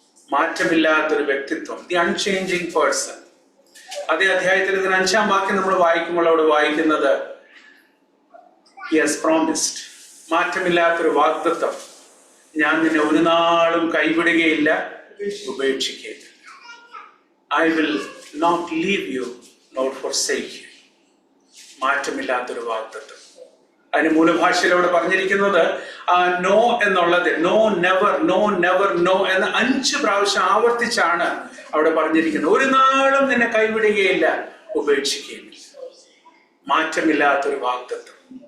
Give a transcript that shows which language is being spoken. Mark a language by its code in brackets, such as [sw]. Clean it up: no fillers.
[ml] മാറ്റമില്ലാത്തൊരു വ്യക്തിത്വം, [en] The unchanging person. [ml] അതേ അധ്യായത്തിൽ ഇതിന് 5-ാം വാക്യം നമ്മൾ വായിക്കുമ്പോൾ അവിടെ വായിക്കുന്നത് [en] He has promised, [ml] മാറ്റമില്ലാത്തൊരു വാഗ്ദത്തം, ഞാൻ നിന്നെ ഒരു നാളും കൈവിടുകയില്ല, ഉപേക്ഷിക്കുകയില്ല. [en] I will not leave you nor forsake you. [ml] മാറ്റമില്ലാത്തൊരു വാഗ്ദത്തം. അതിന് മൂലഭാഷയിലൂടെ പറഞ്ഞിരിക്കുന്നത് നോ എന്നുള്ളത് [en] no, never, no, never, no [ml] എന്ന് 5 പ്രാവശ്യം ആവർത്തിച്ചാണ് അവിടെ പറഞ്ഞിരിക്കുന്നത്. ഒരു നാളും നിന്നെ കൈവിടുകയില്ല, ഉപേക്ഷിക്കുകയില്ല. മാറ്റമില്ലാത്തൊരു വാഗ്ദത്തം.